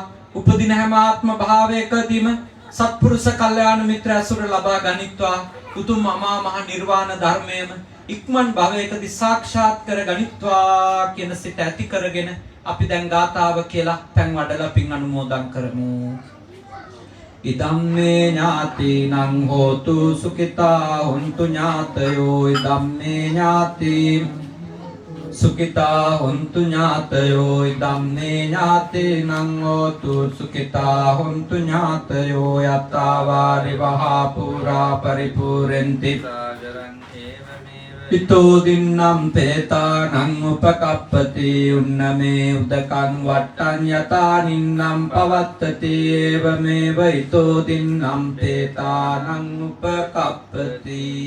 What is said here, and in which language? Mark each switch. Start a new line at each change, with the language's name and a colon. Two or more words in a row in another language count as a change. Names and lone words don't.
Sinhala: උපදින හැම ආත්ම භාවයකදීම සත්පුරුෂ කල්යාණ මිත්‍ර ඇසුර ලබා ගනිත්වා. උතුම් අමා මහ නිර්වාණ ධර්මයේම ඉක්මන් භවයකදී සාක්ෂාත් කර ගනිත්වා කියන සිත ඇති කරගෙන අපි දැන් ගාථාව කියලා පෙන් වඩලා පින් අනුමෝදන් කරමු.
Pali: ඉදම්මේ ඥාතිනං හෝතු සුඛිතා හොන්තු ඥාතයෝ ඉදම්මේ ඥාති සුඛිතා හොන්තු ඥාතයෝ ඉදම්මේ ඥාතිනං හෝතු සුඛිතා හොන්තු ඥාතයෝ යත්තාවාරි වහා පුරා පරිපූර්ණති ඉතෝ දින්නම් පේතානං උපකප්පති උන්නමේ උදකං වට්ටං යතානින්නම් පවත්තති ඒවමේව ඉතෝ දින්නම් පේතානං උපකප්පති.